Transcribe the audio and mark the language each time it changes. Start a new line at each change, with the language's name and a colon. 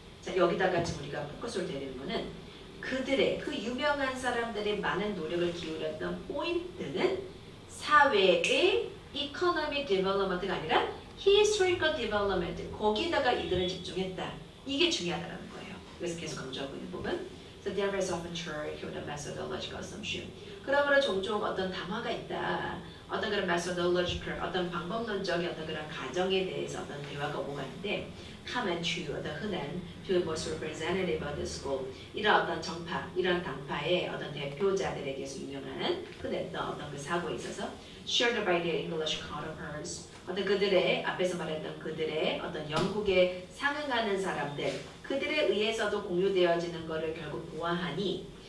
Korean: 자, 여기다가 지금 우리가 포커스를 둬야 되는 거는 그들의 그 유명한 사람들의 많은 노력을 기울였던 포인트는 사회의
English: economic development
Korean: 가 아니라
English: historical development
Korean: 거기다가 이들은 집중했다. 이게 중요하다는 거예요. 그래서 계속 강조하고 있는 부분.
English: So there is often true the methodological assumption.
Korean: 그러므로 종종 어떤 담화가 있다. 어떤 그런 methodological, 어떤 방법론적인 어떤 그런 가정에 대해서 어떤 대화가 오고 가는데
English: common to
Korean: 어떤 흔한
English: to the most representative of the school
Korean: 이런 어떤 정파, 이런 당파의 어떤 대표자들에 대해서 유명한 흔했던 어떤 그 사고에 있어서
English: shared by their English counterparts
Korean: 어떤 그들의 앞에서 말했던 그들의 어떤 영국에 상응하는 사람들 그들에 의해서도 공유되어지는 것을 결국 보아하니